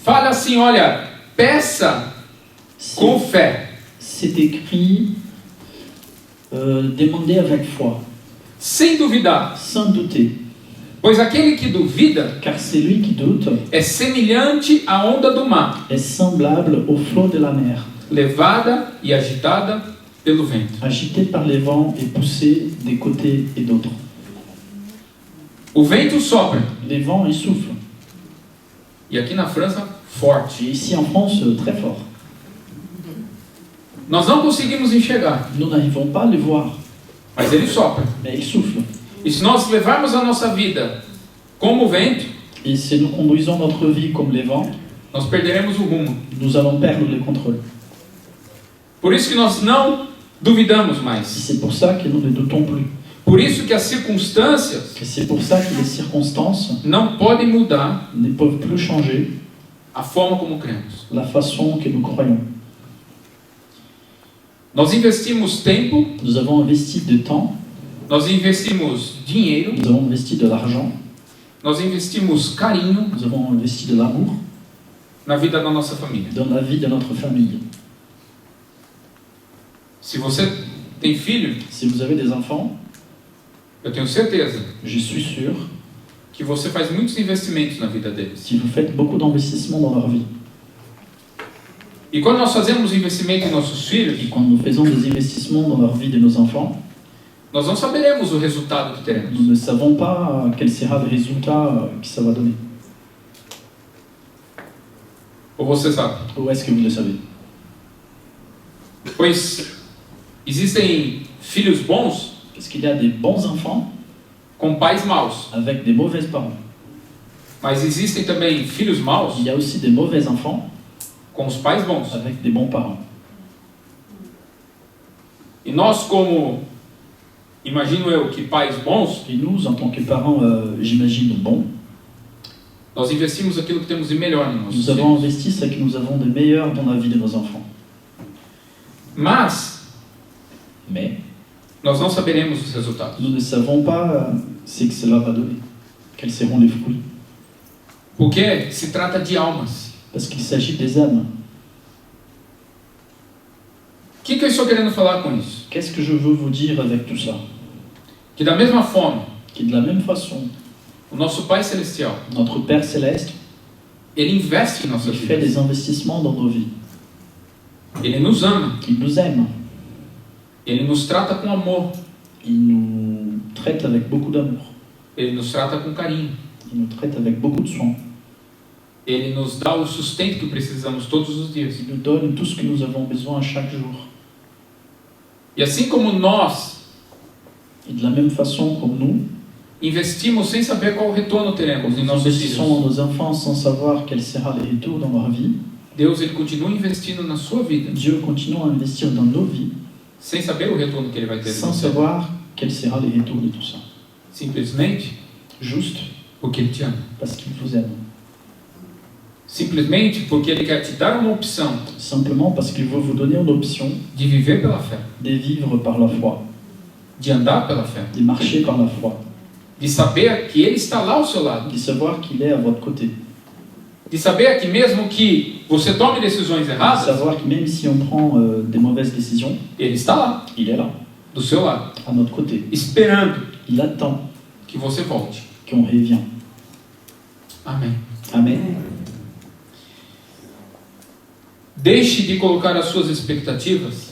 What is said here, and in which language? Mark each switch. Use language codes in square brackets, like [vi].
[pt] fala assim, olha, peça com fé, [fr] c'est écrit demandez avec foi, [pt] sem duvidar, [fr] sans douter, [pt] pois aquele que duvida [fr] car celui qui doute [pt] é semelhante à onda do mar, [fr] est semblable au flot de la mer, [pt] levada e agitada pelo vento. [fr] agité par les vents et poussé des côtés et d'autres. [pt] O vento sopra. [fr] Les vents, ils soufflent. [pt] E aqui na França, forte. [fr] Et ici en France, très fort. [pt] Nós não conseguimos enxergar, [fr] Nous n'arrivons pas à les voir, [pt] mas ele sopra. [fr] mais ils soufflent. [pt] E se nós levarmos a nossa vida como o vento, [fr] Et si nous conduisons notre vie comme les vents, [pt] nós perderemos o rumo. [fr] nous allons perdre le contrôle. [pt] Por isso que nós não duvidamos [fr] Et [pt] mais. [fr] c'est pour ça que nous ne doutons plus. [pt] Por isso que as circunstâncias [fr] Et c'est pour ça que les circonstances [pt] não podem mudar [fr] ne peuvent plus changer [pt] a forma como cremos. [fr] la façon que nous croyons. [pt] Nós investimos tempo, [fr] Nous avons investi de temps, [pt] nós investimos dinheiro, [fr] nous avons investi de l'argent, [pt] nós investimos carinho [fr] nous avons investi de l'amour [pt] na vida da nossa família. [fr] dans la vie de notre famille. [pt] Se você tem filho, [fr] Si vous avez des enfants, [pt] eu tenho certeza [fr] je suis sûr [pt] que você faz muitos investimentos na vida deles. [fr] que vous faites beaucoup d'investissements dans leur vie. [pt] E quando nós fazemos investimento em nossos filhos, [fr] Et quand nous faisons des investissements dans leur vie de nos enfants, [pt] nós não saberemos o resultado que [fr] nous [pt] teremos. [fr] ne savons pas quel sera le résultat que ça va donner. [pt] Ou você sabe? [fr] Ou est-ce que vous le savez? [pt] Pois existem filhos bons [fr] Parce qu'il y a des bons enfants [pt] com pais maus, [fr] avec des mauvais parents. [pt] mas existem também filhos maus [fr] Il y a aussi des mauvais enfants [pt] com os pais bons. [fr] avec des bons parents. [pt] E nós, como, imagino eu, que pais bons, [fr] Et nous, en tant que parents, j'imagine, bons, [pt] nós investimos aquilo que temos de melhor nos nossos [fr] nous avons [pt] filhos. [fr] investi ce que nous avons de meilleur dans la vie de nos enfants. [pt] Mas [fr] Mais [pt] nós não saberemos os resultados. [fr] nous ne savons pas ce que cela va donner, quels seront les fruits. [pt] Porque se trata de almas. [fr] Parce qu'il s'agit des âmes. [pt] O que eu estou querendo falar com isso? [fr] Qu'est-ce que je veux vous dire avec tout ça? [pt] Que da mesma forma, [fr] Que de la même façon, [pt] o nosso Pai Celestial, [fr] notre Père Céleste, [pt] Ele investe em [fr] il [pt] nossas [fr] fait [pt] vidas. [fr] des investissements dans nos vies. [pt] Ele nos ama. [fr] Il nous aime. [pt] Ele nos trata com amor. [fr] Il nous traite avec beaucoup d'amour. [pt] Ele nos trata com carinho. [fr] Il nous traite avec beaucoup de soin. [pt] Ele nos dá o sustento que precisamos todos os dias. [fr] Il nous donne tout ce que nous avons besoin chaque jour. [pt] E assim como nós [fr] Et de la même façon comme nous, [pt] investimos sem saber qual retorno teremos em [fr] nous [pt] nossos [fr] investissons [pt] filhos, [fr] dans nos enfants sans savoir quel sera le retour dans leur vie, [pt] Deus ele continua investindo na sua vida, [fr] Dieu continue à investir dans nos vies [pt] sem saber o retorno que Ele vai ter. [fr] sans savoir quel sera le retour de tout ça. [pt] Simplesmente [fr] Juste [pt] porque Ele te ama. [fr] parce qu'il vous aime. [pt] Simplesmente porque Ele quer te dar uma opção [fr] Simplement parce qu'il veut vous donner une option [pt] de viver pela fé, [fr] de vivre par la foi, [pt] de andar pela fé, [fr] de marcher par la foi, [pt] de saber que Ele está lá ao seu lado, [fr] de savoir qu'il est à votre côté, [pt] de saber que mesmo que você tome decisões [fr] de [pt] erradas, [fr] savoir que même si on prend des mauvaises décisions, [pt] Ele está lá, [fr] il est là, [pt] do seu lado, [fr] à notre côté. [pt] esperando [fr] Il attend [pt] que você volte. [fr] qu'on revienne. [pt] Amém. [fr] Amen. [pt] Deixe de colocar as suas expectativas,